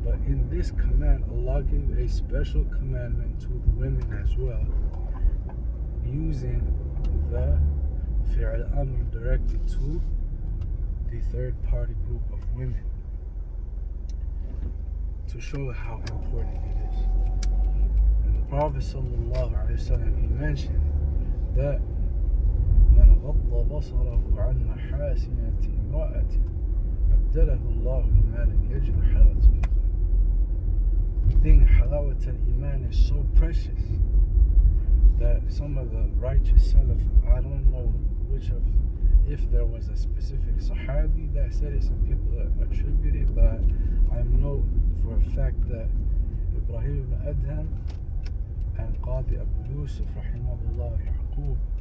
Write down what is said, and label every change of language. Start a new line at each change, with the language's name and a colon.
English: But in this command, Allah gave a special commandment to the women as well, using the fi'al amr directed to the third party group of women, to show how important it is. And the Prophet ﷺ, he mentioned that
Arabic: من غض بصره عن محاسنة امرأة أبدله الله إيمانا يجد حلاوة الإيمان.
English: The thing halawat al-iman is so precious that some of the righteous Salaf, I don't know which of, if there was a specific Sahabi that said it, some people attribute it, but I know for a fact that Ibrahim ibn Adham and Qadi Abu Yusuf rahimahullah Yaqub,